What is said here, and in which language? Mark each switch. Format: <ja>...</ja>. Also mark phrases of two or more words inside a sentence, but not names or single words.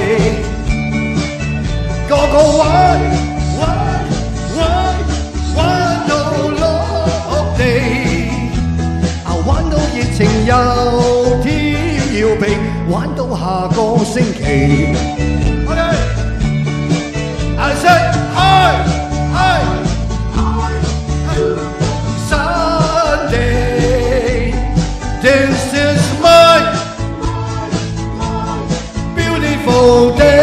<yue>個個玩到落地，玩到熱情又跳要皮，玩到下個星期。</yue> <en>Okay, I said hi, Sunday. This is my beautiful day.</en>